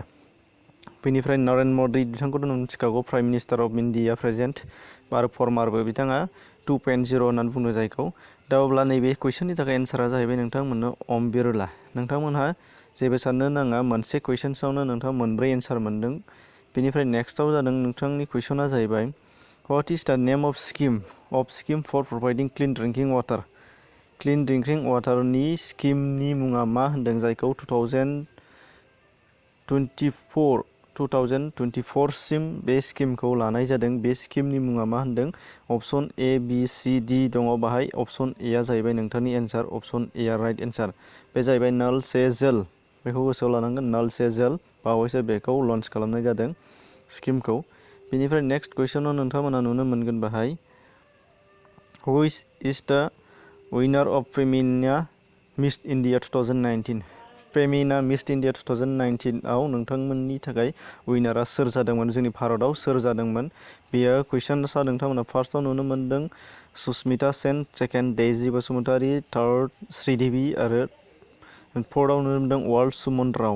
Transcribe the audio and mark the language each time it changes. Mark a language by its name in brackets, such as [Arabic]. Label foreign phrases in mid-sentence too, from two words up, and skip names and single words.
[Bodo] बेनिफ्राय नरेन्द्र मोदी बिथांखौथ' नों मिथिखागौ, [English] Prime Minister of India present [Bodo] आरो फर्मारबो बिथाङा 2.0 होननानै बुङो जायखौ। दा अब्ला नैबे कुइसननि थाखाय एन्सारा जाहैबाय नोंथांमोननो ओम बिरला। नोंथांमोनहा जेबो साननो नाङा, मोनसे कुइसन्सआवनो नोंथाङा मोनब्रै एन्सार मोनदों। बेनिफ्राय नेक्स्टआव जादों नोंथांनि कुइसना जाहैबाय [English] what is the name of scheme for providing clean drinking water. clean drinking [Bodo] वाटारनि स्किमनि मुङा मा होनदों, जायखौ 2024 सिम बे स्किमखौ लानाय जादों। बे स्किमनि मुङा मा होनदों, अपसन ए, बि, सि, डि दङ बाहाय। अपसन एआ जाहैबाय नोंथांनि एन्सार, अपसन एआ [English] right answer. [Bodo] बे जाहैबाय नल से जल, बेखौ गोसोआव लानांगोन, नल से जल। बावैसो बेखौ लन्च खालामनाय जादों स्किमखौ। बेनिफ्राय नेक्स्ट कुइसनाव नोंथांमोना नुनो मोनगोन बाहाय [English] who is the winner of Femina Miss India 2019. [Bodo] फेमिना मिस इन्डिया 2019आव नोंथांमोननि थाखाय विनारा सोर जादोंमोन, जोंनि भारतआव सोर जादोंमोन। बेयो कुइसनसा नोंथांमोना फार्स्टआव नुनो मोनदों सुस्मिता सेन, सेकेन्ड डेजी बसुमतारी, थार्ड श्रीदेवी आरो फोर्थआव नुनो मोनदों वर्ल्ड सुमन राव।